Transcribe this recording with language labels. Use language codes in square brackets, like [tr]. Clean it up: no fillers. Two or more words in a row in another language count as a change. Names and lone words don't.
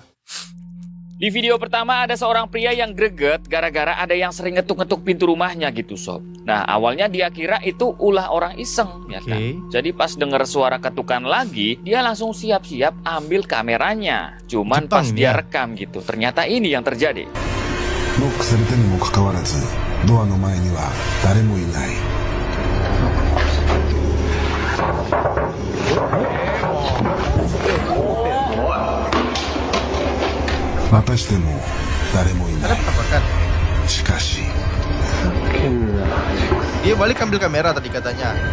[id] Di video pertama ada seorang pria yang greget gara-gara ada yang sering ngetuk-ngetuk pintu rumahnya gitu sob. Nah awalnya dia kira itu ulah orang iseng ya kan. Jadi pas denger suara ketukan lagi, dia langsung siap-siap ambil kameranya. Cuman Jepang, pas dia ya? rekam gitu, ternyata ini yang terjadi. [ja] ノックされたにもかかわらずドアの前には誰もいない。またしても誰もい [id] Ada [ja] ない。 [id] penampakan. [ja] しかし [id] Dia balik ambil kamera tadi katanya.